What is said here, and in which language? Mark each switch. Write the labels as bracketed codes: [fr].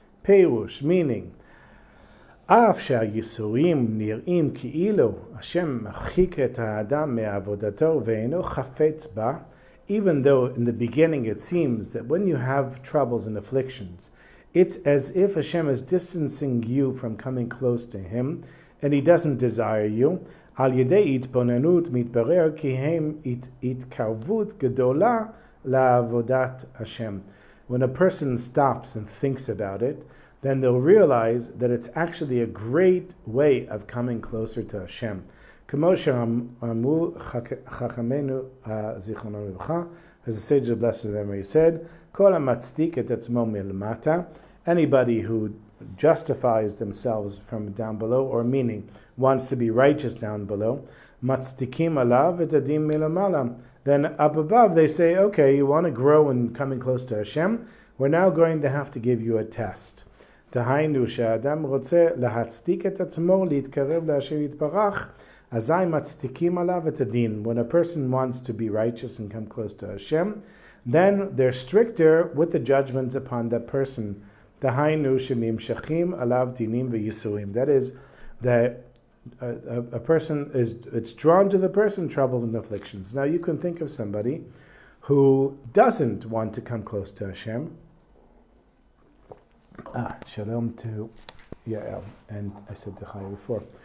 [en] Perush, meaning, [he] אף שהייסורים נראים כאילו השם מרחיק את האדם מעבודתו ואינו חפץ בה, [en] even though in the beginning it seems that when you have troubles and afflictions, it's as if Hashem is distancing you from coming close to Him, and He doesn't desire you. [he] על ידי התבוננות מתברר כי הם התקרבות גדולה לעבודת Hashem. [en] When a person stops and thinks about it, then they'll realize that it's actually a great way of coming closer to Hashem. [he] כמו שאמרו חכמינו זיכרונם לברכה, [en] as the sage of blessed memory said, [he] כל המצדיק את עצמו מלמטה, [en] anybody who justifies themselves from down below, or meaning wants to be righteous down below, [he] מצדיקים עליו את הדין מלמעלה. [en] Then up above they say, okay, you want to grow in coming close to Hashem, we're now going to have to give you a test. [he] דהיינו שהאדם רוצה להצדיק את עצמו, להתקרב להשם יתברך, אזי מצדיקים עליו את הדין. [en] When a person wants to be righteous and come close to Hashem, then they're stricter with the judgments upon that person. [he] דהיינו שנמשכים עליו דינים וייסורים. [en] That is, that a person it's drawn to the person troubles and afflictions. Now you can think of somebody who doesn't want to come close to Hashem. Shalom to Yael, and I said to Chaya before.